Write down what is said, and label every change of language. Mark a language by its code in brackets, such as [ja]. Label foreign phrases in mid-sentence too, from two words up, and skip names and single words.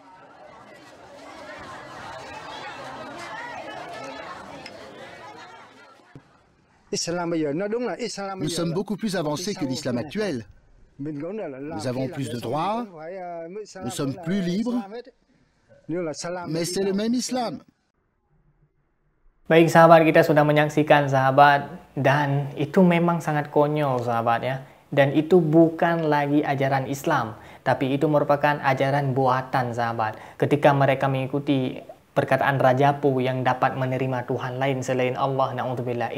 [fr] Nous sommes beaucoup plus avancés que l'islam actuel. Nous avons plus de droits, nous sommes plus libres, mais c'est le même islam. [id] Baik sahabat, kita sudah menyaksikan sahabat, dan itu memang sangat konyol sahabat ya. Dan itu bukan lagi ajaran Islam, tapi itu merupakan ajaran buatan sahabat. Ketika mereka mengikuti perkataan Rajapu yang dapat menerima Tuhan lain selain Allah, na'udzubillah.